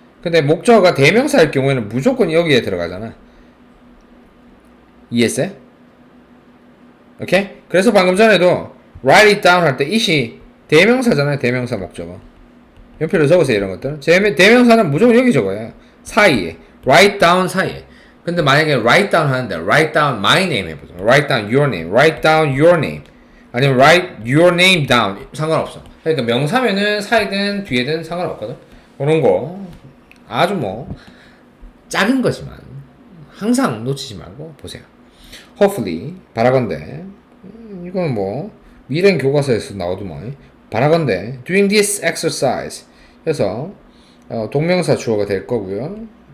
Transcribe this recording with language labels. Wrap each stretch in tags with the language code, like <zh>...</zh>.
<ko>근데 목적어가 대명사일 경우에는 무조건 여기에 들어가잖아. 이해했어요? 오케이? 그래서 방금 전에도 write it down 할 때 it이 대명사잖아요. 대명사 목적어. 연필로 적으세요. 이런 것들은. 대명사는 무조건 여기 적어요. 사이에. write down 사이에. 근데 만약에 write down 하는데</ko> <en>write down my name</en> <ko>해보자.</ko> <en>write down your name. write down your name. 아니면 write your name down.</en> <ko>상관없어. 그러니까 명사면은 사이든 뒤에든 상관없거든. 그런 거 아주 뭐 작은 거지만 항상 놓치지 말고 보세요. Hopefully 바라건대 이건 뭐 미래인 교과서에서 나오더만 바라건대</ko> <en>doing this exercise</en> <ko>해서 동명사 주어가 될 거고요.</ko>